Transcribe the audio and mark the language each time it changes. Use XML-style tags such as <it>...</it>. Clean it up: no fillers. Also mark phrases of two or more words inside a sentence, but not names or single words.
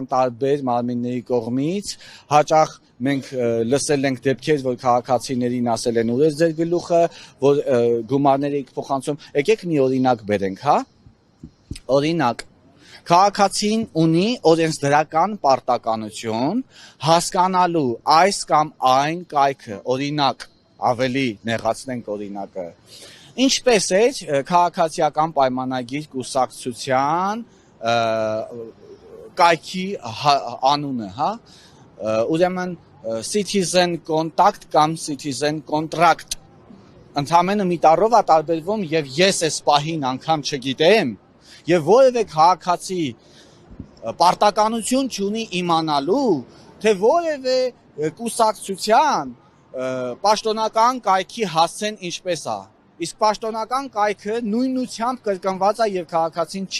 <hy>տարբեր մարմինների կողմից, հաճախ մենք լսել ենք դեպքեր, որ քաղաքացիներին ասել են ուր է ձեր գլուխը, որ գումարներ եք փոխանցում, եկեք մի օրինակ բերենք, հա, օրինակ, քաղաքացին ունի օրենսդրական պարտականություն հասկանալու այս կամ այն կայքը, օրինակ, ավելի նեղացնենք օրինակը, ինչպես էր քաղաքացիական պայմանագիր կուսակցության կայքի անունը, հա, ուրեմն</hy> <en>citizen contact</en> <hy>կամ</hy> <en>citizen contract,</en> <hy>ընդամենը մի տառով է տարբերվում եւ ես այս պահին անգամ չգիտեմ եւ որևէ քաղաքացի պարտականություն չունի իմանալու, թե որևէ կուսակցության պաշտոնական կայքի հասցեն ինչպես է։ Իսկ պաշտոնական կայքը նույնությամբ կրկնված է եւ քաղաքացին չի</hy>